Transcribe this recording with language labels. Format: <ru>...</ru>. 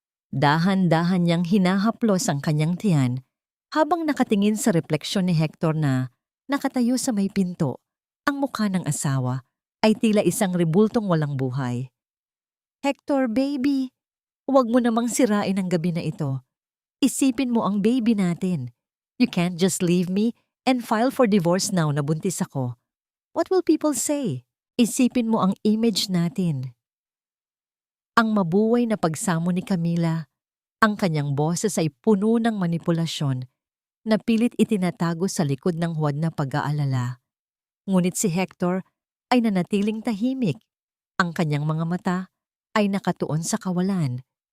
<tl>Dahan-dahan niyang hinahaplos ang kanyang tiyan habang nakatingin sa refleksyon ni Hector na nakatayo sa may pinto. Ang mukha ng asawa ay tila isang rebultong walang buhay. "Hector, baby, huwag mo namang sirain ang gabi na ito. Isipin mo ang baby natin.</tl> <en>You can't just leave me and file for divorce now</en> <tl>na buntis ako.</tl> <en>What will people say?</en> <tl>Isipin mo ang image natin." Ang mabuhay na pagsamo ni Camila, ang kanyang boses ay puno ng manipulasyon na pilit itinatago sa likod ng huwad na pag-aalala. Ngunit si Hector ay nanatiling tahimik. Ang kanyang mga mata ay nakatuon sa kawalan.</tl>